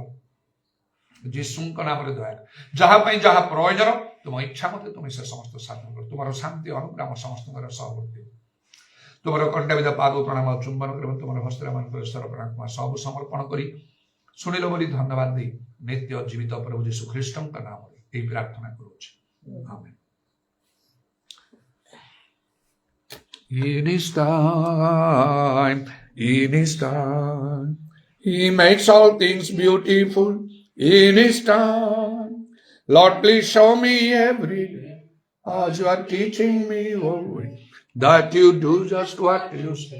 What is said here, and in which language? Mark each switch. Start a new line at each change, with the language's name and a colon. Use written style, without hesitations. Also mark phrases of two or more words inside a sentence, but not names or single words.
Odia: ଯୀଶୁଙ୍କ ନାମରେ ଦୟା, ଯାହା ପାଇଁ ଯାହା ପ୍ରୟୋଜନ ତୁମ ଇଚ୍ଛା ମତେ ତୁମେ ସେ ସମସ୍ତ ସାଧନ କର। ତୁମର ଶାନ୍ତି ଅନୁଗ୍ରହ ସମସ୍ତଙ୍କର ସହବର୍ତ୍ତୀ। ତୁମର କଣ୍ଟାବିଦ ପାଦ ପ୍ରଣାମ ଚୁମ୍ବନ କରିବ। ତୁମର ହସ୍ତମାନଙ୍କର ସ୍ୱର ପ୍ରଣାମ ସବୁ ସମର୍ପଣ କରି ଶୁଣିଲ ବୋଲି ଧନ୍ୟବାଦ ଦେଇ ନିତ୍ୟ ଜୀବିତ ପ୍ରଭୁ ଯୀଶୁ ଖ୍ରୀଷ୍ଟଙ୍କ ନାମରେ ଏହି ପ୍ରାର୍ଥନା କରୁଛି, ଆମେନ୍।
English: In his time, he makes all things beautiful. In his time, Lord, please show me every day as you are teaching me always that you do just what you say.